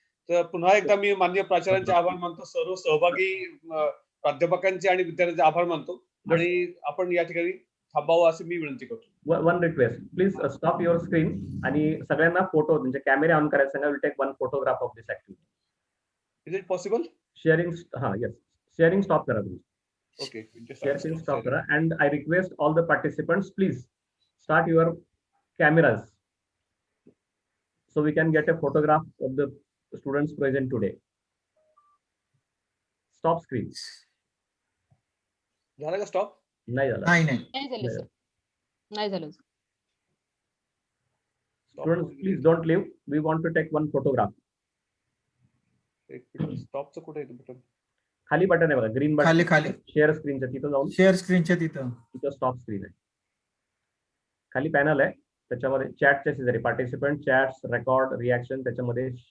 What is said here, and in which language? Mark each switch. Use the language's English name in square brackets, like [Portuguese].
[Marathi] तर पुन्हा एकदा मी माननीय प्राचार्यांचे आभार मानतो, सर्व सहभागी प्राध्यापकांचे आणि विद्यार्थ्यांचे आभार मानतो आणि आपण या ठिकाणी थांबावं अशी मी विनंती करतो. [English] one request, please stop your screen [Marathi] आणि सगळ्यांना फोटो म्हणजे कॅमेरा ऑन करायला सांगा. [English] Will take one photograph of this activity. Is it possible? [Marathi] Sharing, yes, sharing stop करा तुम्ही. [English] Okay, [Marathi] Sharing stop kara. [English] And I request all the participants, please start your cameras so we can get a photograph of the students present today. Stop screen. [Marathi] झालं का stop? नाही झालं. नाही झालं sir, नाही झालं. [English] Students, please don't leave. We want to take one photograph. [Marathi] स्टॉपचं कुठे आहे बटन? खाली बटन आहे बघा, ग्रीन बटन. खाली शेअर स्क्रीनच्या तिथं जाऊन शेअर स्क्रीनच्या तिथं स्टॉप स्क्रीन आहे. खाली पॅनल आहे, त्याच्यामध्ये चॅटच्या शेजारी पार्टिसिपंट, चॅट्स, रेकॉर्ड, रिॲक्शन, त्याच्यामध्ये